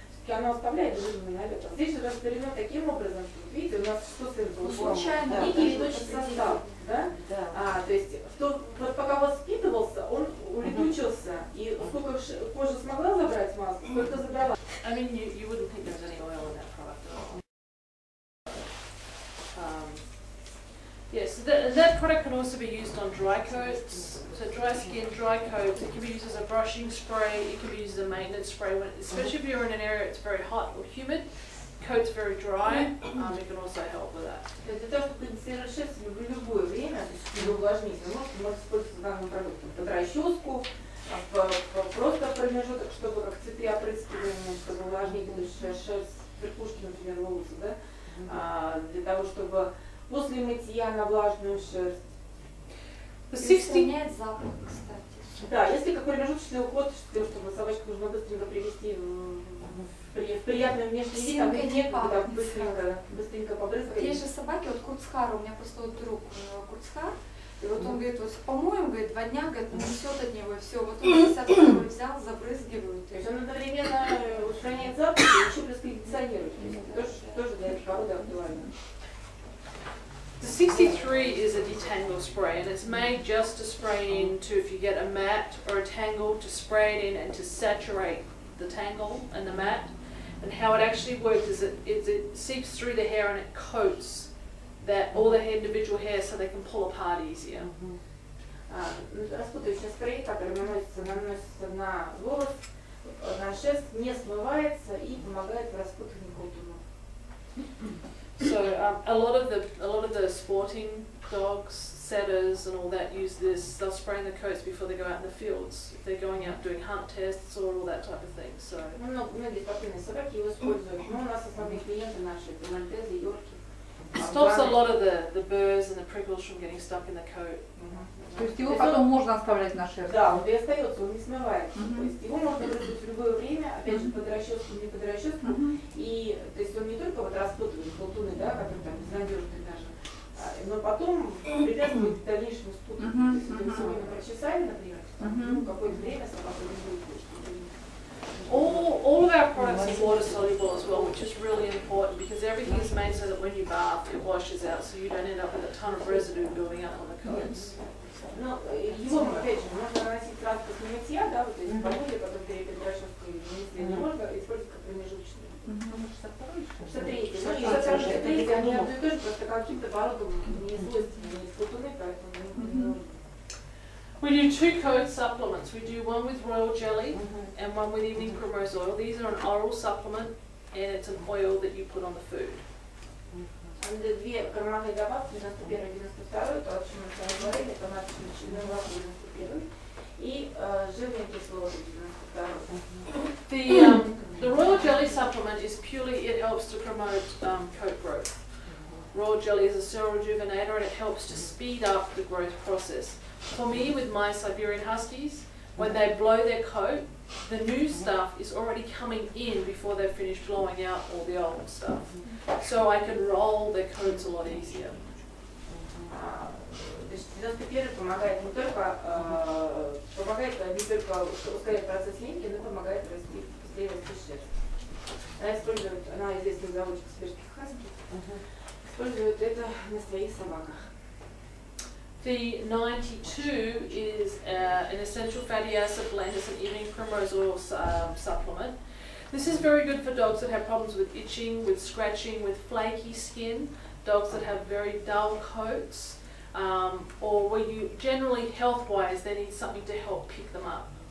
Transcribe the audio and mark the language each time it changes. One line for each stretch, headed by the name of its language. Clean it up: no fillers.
Russian: Оно оставляет жирный налет. Здесь же растворено таким образом, что, видите, у нас что с этим случайно, некий летучий состав, да? То есть, вот пока у вас впитывался, он улетучился, и сколько кожа смогла забрать масло, сколько забрала.
English: I mean, you wouldn't think there's any oil in that product at all. Yes, that product can also be used on dry coats. So dry skin, dry coats, it can be used as a brushing spray, it can be used as a maintenance spray, especially if you're in an area that's very hot or humid. coat's very dry, it can also help with that.
Russian: Для того, чтобы кондиционировать шерсть в любое время, то есть не увлажнить, вы можете использовать данным продуктом под расческу, просто промежуток, чтобы как цветы опрыскивания, чтобы увлажнить шерсть, верхушки, например, волосы, да? Для того, чтобы после мытья на влажную шерсть. Устраняет запах, кстати. Да, если как промежуточный уход, чтобы собачку нужно быстренько привести в приятный внешний вид, там нет, когда быстренько побрызгать. Есть же собаки, вот Курцхар, у меня просто вот друг, у него Курцхар, и вот он говорит, вот помоем, говорит, 2 дня, говорит, несет от него, и все, вот он 52 взял, забрызгивают. То есть он одновременно устраняет запах и еще плюс кондиционирует. Тоже для этой породы актуально.
English: The 63 is a detangle spray, and it's made just to spray into, if you get a mat or a tangle, to spray it in and to saturate the tangle and the mat. And how it actually works is it seeps through the hair and it coats that all the individual hair so they can pull apart easier.
Russian: Распутывающий спрей, который наносится на волос, на шерсть, не смывается и помогает в распутывании колтунов.
English: So a lot of the sporting dogs, setters, and all that use this. They'll spray in the coats before they go out in the fields if they're going out doing hunt tests or all that type of thing. So.
Russian: Многие спортивные собаки его используют, но у нас основные клиенты наши, мальтезы, йорки.
English: It stops a lot of the burrs and the prickles from getting stuck in the coat.
Russian: То есть его потом можно оставлять на шерсть? Да, он и остается, он не смывается. То есть его можно брызгать в любое время, опять же, под расческу, не под расческу. И то есть он не только вот распутывает колтуны, да, которые там безнадежные даже, но потом препятствует дальнейшему спуту. То есть это все время прочесали, например, какое-то время собака не будет.
English: All of our products are water soluble as well, which is really important because everything is made so that when you bath it washes out, so you don't end up with a ton of residue building up on the coats.
Russian: Ну, его, опять же, можно наносить сразу после мытья, да, вот, то есть помыли, потом перед расческой, если не можно использовать как промежуточный. 63. Ну, и 63, они одно и то же, просто каким-то породам не свойственны, не колтуны, поэтому не нужно.
English: We do 2 coat supplements. We do one with royal jelly and one with evening primrose oil. These are an oral supplement and it's an oil that you put on the food.
Russian: Две кормовые добавки, 91 и 92, то, о чем мы с вами говорили, это маточный молоко 91 и жирные кислоты 92.
English: The royal jelly supplement is purely, it helps to promote coat growth. Royal jelly is a cell rejuvenator and it helps to speed up the growth process. For me, with my Siberian Huskies, when they blow their coat, the new stuff is already coming in before they've finished blowing out all the old stuff. So I can roll their coats a lot easier.
Russian: То есть 91 помогает не только ускорять процесс линьки, но помогает быстрее расти шерсть. Она известна заводчик сибирских хаски, использует это на своих собаках.
English: The 92 is an essential fatty acid blend. It's an evening primrose oil supplement. This is very good for dogs that have problems with itching, with scratching, with flaky skin, dogs that have very dull coats, or where you generally health-wise they need something to help pick them up.